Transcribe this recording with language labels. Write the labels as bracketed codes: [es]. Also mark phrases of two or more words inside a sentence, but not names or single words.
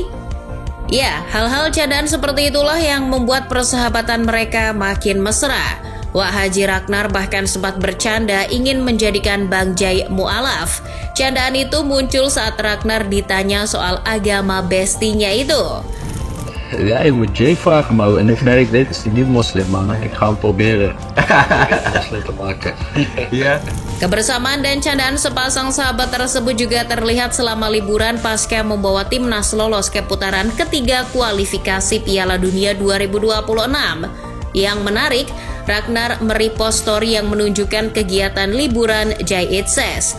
[id] Ya, hal-hal candaan seperti itulah yang membuat persahabatan mereka makin mesra. Wak Haji Ragnar bahkan sempat bercanda ingin menjadikan Bang Jay mu'alaf. Candaan itu muncul saat Ragnar ditanya soal agama bestinya itu. [nl] Ja, ik moet Jay vragen, maar en ik merk, dit is niet moslim, man. Ik ga hem proberen moslim te maken. Ja. [id] Kebersamaan dan candaan sepasang sahabat tersebut juga terlihat selama liburan pasca membawa timnas lolos ke putaran ketiga kualifikasi Piala Dunia 2026. Yang menarik, Ragnar merepost story yang menunjukkan kegiatan liburan Jay Itzes.